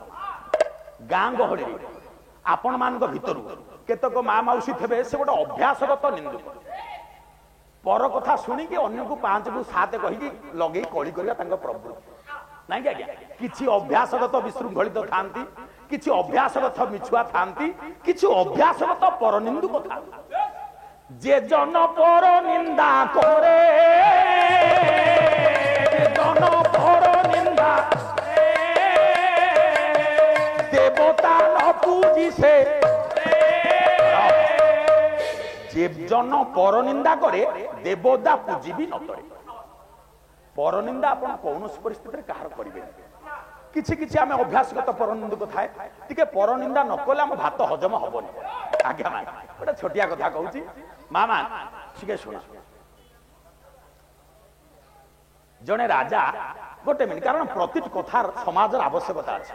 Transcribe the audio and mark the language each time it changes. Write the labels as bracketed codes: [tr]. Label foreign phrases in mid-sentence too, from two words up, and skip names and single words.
[or] ଗାଁ ଗହଳିରେ ଆପଣ ମାନଙ୍କ ଭିତରୁ କେତେକ ମା ମାଉସୀ ଥିବେ, ସେ ଗୋଟେ ଅଭ୍ୟାସଗତ ନିନ୍ଦୁକ। ପର କଥା ଶୁଣିକି ଅନ୍ୟକୁ 5କୁ 7 କହିକି ଲଗେଇ କଳି କରିବା ତାଙ୍କ ପ୍ରବୃତ୍ତି, ନାଇଁ କି ଆଜ୍ଞା? କିଛି ଅଭ୍ୟାସଗତ ବିଶୃଙ୍ଖଳିତ ଥାନ୍ତି, କିଛି ଅଭ୍ୟାସଗତ ମିଛୁଆ ଥାନ୍ତି, କିଛି ଅଭ୍ୟାସଗତ ପରନିନ୍ଦୁକ ଥାନ୍ତି। ଯେ ଜନ ପର ନିନ୍ଦା କରେ, ଜନ ପର ନିନ୍ଦା ଦେବତା ନ ପୂଜିଛେ। ଯେ ଜନ ପର ନିନ୍ଦା କରେ, ଦେବତା ପୂଜିବି ନତରେ। পরনিন্দা ଆପଣ କୌଣସି ପରିସ୍ଥିତିରେ କାହାର କରିବେନି। କିଛି କିଛି ଆମେ ଅଭ୍ୟାସଗତ ପରନିନ୍ଦୁକ ଥାଏ, ଟିକେ ପରନିନ୍ଦା ନ କଲେ ଆମ ଭାତ ହଜମ ହବନି। ଆଜ୍ଞା ମା, ଗୋଟେ ଛୋଟିଆ କଥା କହୁଛି, ମା ମା ଟିକେ ଶୁଣ। ଜଣେ ରାଜା, ଗୋଟେ ମିନିଟ୍, କାରଣ ପ୍ରତିଟି କଥାର ସମାଜର ଆବଶ୍ୟକତା ଅଛି।